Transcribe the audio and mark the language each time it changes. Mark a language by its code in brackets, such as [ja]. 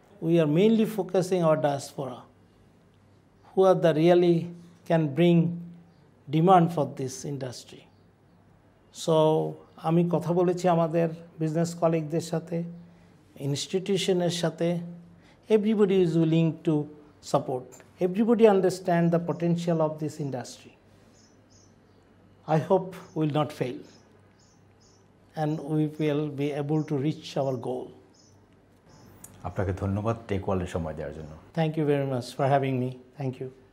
[en] We are mainly focusing our diaspora, who are the really can bring demand for this industry. [bn] So আমি কথা বলেছি আমাদের business কলিগদের সাথে, ইনস্টিটিউশনের সাথে। [en] Everybody is willing to support. Everybody understand the potential of this industry. I hope we will not fail and we will be able to reach our goal. [bn] আপনাকে ধন্যবাদ take ওয়ার্ল্ডের সময় দেওয়ার জন্য। [en] Thank you very much for having me. Thank you.